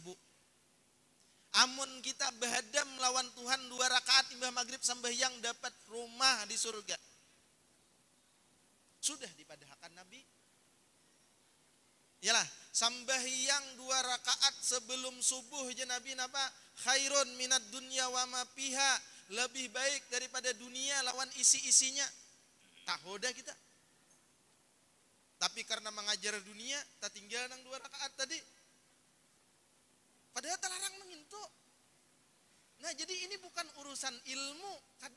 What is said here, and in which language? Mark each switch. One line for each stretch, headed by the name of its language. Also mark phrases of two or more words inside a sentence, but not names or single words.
Banjar: Amun kita behadam lawan Tuhan 2 rakaat imbah maghrib sambahyang dapat rumah di surga. Sudah dipadahkan Nabi. Yalah, sambahyang 2 rakaat sebelum subuh je Nabi napa?
Arabic: خير من الدنيا وما فيها,
Banjar: lebih baik daripada dunia lawan isi-isinya. Tahu dah kita. Tapi karena mengajar dunia, tak tinggal nang 2 rakaat tadi. Padahal terlarang mengintu. Nah jadi ini bukan urusan ilmu, kada.